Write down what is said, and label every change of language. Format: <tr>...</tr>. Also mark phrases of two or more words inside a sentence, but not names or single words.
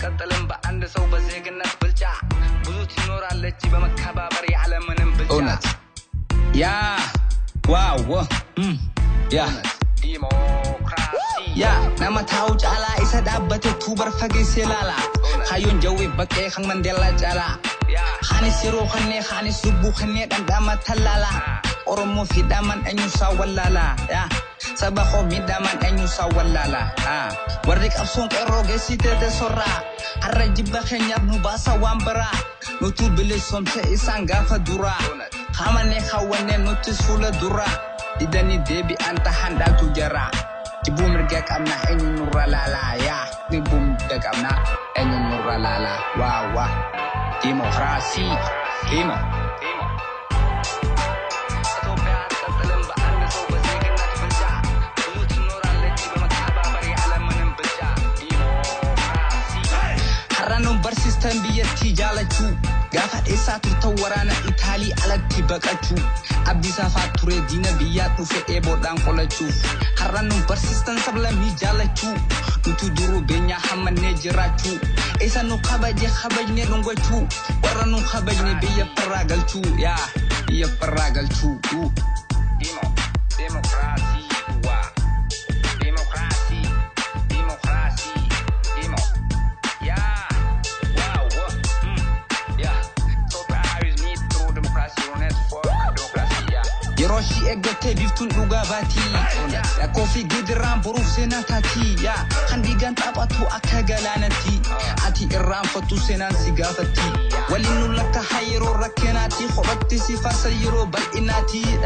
<am>ቀጥልም በአንድ ሰው በዜግነት ብልጫ። ብዙ ትኖራለች በመከባበር ያለምንም ብልጫ። እውነት። ያ፣ ዋው፣ ወ-፣ እም፣ ያ። እውነት። ዲሞክራሲ። ያ፣</am> <om>nama taa'u caalaa isa dhaabbate tuu bar fageesse ilaala. እውነት። Hayyoon jawwee baqqee kan Mandeellaa caalaa. ያ። Haanis yeroo kannee, haanis lubbuu kannee dhandhama tallaala. አ። Oromoo fi dhaman eenyusaa wallaala. Yaa. Saba koo miidhaman eenyusaa wallaala. Aa. Warri qabsoon qeerroo geessitee teessorraa. Har'a jibba keenyaaf nu baasa waan biraa. Nutu bilisoomse isaan gaafa duraa. እውነት። Hamanee hawwannee nutis fuula duraa. Didanii deebi'an tahan dhaatu jara. Jibbuu mirga qabna eenyu nurra laala. Yaa. Jibbuu mirga qabna eenyu nurra laala. Waa, waa. Dimokiraasii. Dimo.</om> <am>ዲሞ። ኢትዮጵያ አትቀጥልም በአንድ ሰው በዜግነት ብልጫ። ብዙ ትኖራለች በመከባበር ያለምንም ብልጫ። ዲሞክራሲ።</am> <om>Har'a nu barsiistan biyyattii jaalachuu. Gaafa dheessaa turtan waraana Itaalii alatti baqachuu. Abdii safaa ture diina biyyaa dhufe eeboodhaan qolachuuf. Har'a nu barsiistan sablammii jaalachuu. Nuti duruu beenyaa hammannee jiraachuu. Isa nu kabaje kabajne dhungachuu. Warra nu kabajne biyya firraa galchuu. Yaa, biyya firraa galchuu. ዲሞ። ዲሞክራሲ። ዋ። ዲሞክራሲ። ዲሞክራሲ። ዲሞ። ያ። ዋው። እም። ያ።</om> <en>ኢትዮጵያ is need through democracy, electoral democracy.</en> <om>ያ። Yeroo ishii eeggattee biiftuun dhugaa baatii. Rakkoo fi gidiraan boruuf seenaa taatii. Yaa. Kan dhiigaan xaphatu akka galaanatti. Ati irraanfattu seenaan si gaafatti. Waliin nu lakka haa yeroo rakkinaatti. Kophatti si farsa yeroo bal'inaatti.</om>